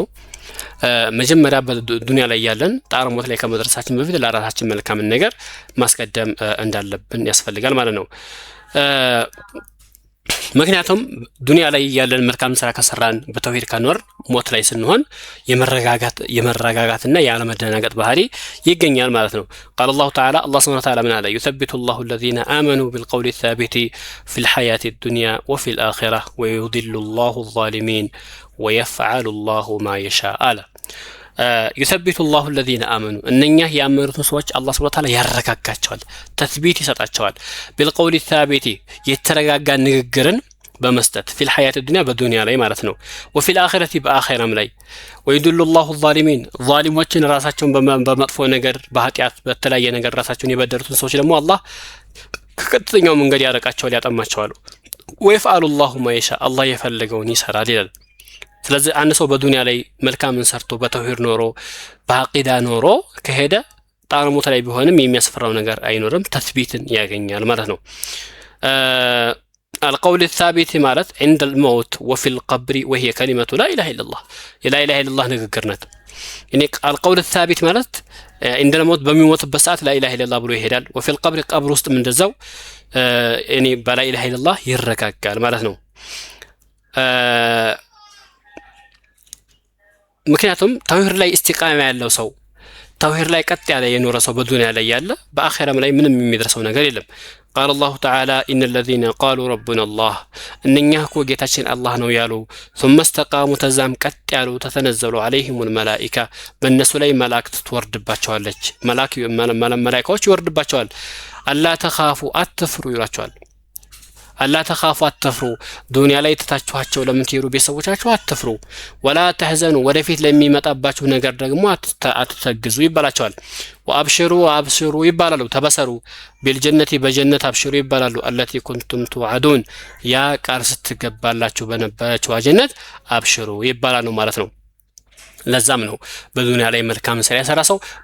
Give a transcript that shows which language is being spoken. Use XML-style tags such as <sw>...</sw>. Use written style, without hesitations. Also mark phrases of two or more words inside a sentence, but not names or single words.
<am>መጀመሪያ በዱንያ ላይ ያለን ጣረሞት ላይ ከመድረሳችን በፊት ለራሳችን መልካምን ነገር ማስቀደም እንዳለብን ያስፈልጋል ማለት ነው። ምክንያቱም ዱንያ ላይ ያለን መልካም ስራ ከሰራን በተውሂድ ከኖር ሞት ላይ ስንሆን የመረጋጋትና ያለመደናገጥ ባህሪ ይገኛል ማለት ነው።</am> <ar>قال الله تعالى الله سبحانه وتعالى من على يثبت الله الذين آمنوا بالقول الثابت في الحياة الدنيا وفي الآخرة ويضل الله الظالمين ويفعل الله ما يشاء يثبت الله الذين آمنوا</ar> <am>እነኛ ያመኑትን ሰዎች አላህ</am> <ar>Subhanahu وتعالى</ar> <am>ያረጋጋቸዋል፣ ተስቢት ይሰጣቸዋል።</am> <ar>بالقول الثابت</ar> <am>የተረጋጋ ንግግርን በመስጠት</am> <ar>في الحياة الدنيا</ar> <am>በዱንያ ላይ ማለት ነው።</am> <ar>وفي الآخرة</ar> <am>በአኺራም ላይ</am> <ar>ويدل الله الظالمين</ar> <am>ዛሊሞችን ራሳቸውን በመጥፎ ነገር በኃጢአት በተለያየ ነገር ራሳቸውን የበደሉትን ሰዎች ደግሞ አላህ ከቀጥተኛው መንገድ ያረቃቸዋል፣ ያጠማቸዋል።</am> <ar>ويفعل الله ما يشاء</ar> <am>አላህ የፈለገውን ይሰራል ይላል። ስለዚህ አንድ ሰው በዱንያ ላይ መልካምን ሰርቶ በተውሂድ ኖሮ በአቂዳ ኖሮ ከሄደ ጣረሞት ላይ ቢሆንም የሚያስፈራው ነገር አይኖርም፣ ተስቢትን ያገኛል ማለት ነው።</am> <ar>القول الثابت ማለት عند الموت وفي القبر وهي كلمة لا إله إلا الله لا إله إلا الله</ar> <am>ንግግር ናት።</am> <ar>يعني القول الثابت ማለት عند الموت</ar> <am>በሚሞትበት ሰዓት</am> <ar>لا إله إلا الله</ar> <am>ብሎ ይሄዳል።</am> <ar>وفي القبر</ar> <am>ቀብር ውስጥም እንደዛው</am> <ar>يعني በلا إله إلا الله</ar> <am>ይረጋጋል ማለት ነው። ምክንያቱም ተውሂድ ላይ ኢስቲቃማ ያለው ሰው ተውሂድ ላይ ቀጥ ያለ የኖረ ሰው በዱንያ ላይ ያለ በአኺራም ላይ ምንም የሚደርሰው ነገር የለም።</am> <ar>قال الله تعالى إن الذين قالوا ربنا الله</ar> <am>እነኛ እኮ ጌታችን አላህ ነው ያሉ</am> <ar>ثم استقاموا</ar> <am>ተዛም ቀጥ ያሉ</am> <ar>تتنزل عليهم</ar> <am>الملائكة በእነሱ ላይ መላእክት ትወርድባቸዋለች። መላእክቶች ይወርድባቸዋል።</am> <ar>ألا تخافوا</ar> <am>አትፍሩ ይላቸዋል።</am> <ar>ألا تخافوا</ar> <am>አትፍሩ ዱንያ ላይ ተታችኋቸው ለምትሄዱ ቤተሰቦቻችሁ አትፍሩ።</am> <ar>ولا تحزنوا</ar> <am>ወደፊት ለሚመጣባችሁ ነገር ደግሞ አትተግዙ ይባላቸዋል። ወአብሽሩ አብሽሩ ይባላሉ ተበሰሩ ቢልጀነቲ በጀነት አብሽሩ ይባላሉ።</am> <ar>التي كنتم توعدون</ar> <am>ያ ቃል ስትገባላችሁ በነበረችው ጀነት አብሽሩ ይባላሉ ማለት ነው። ለዛም ነው በዱንያ ላይ መልካም ስራ ያሰራ ሰው</am>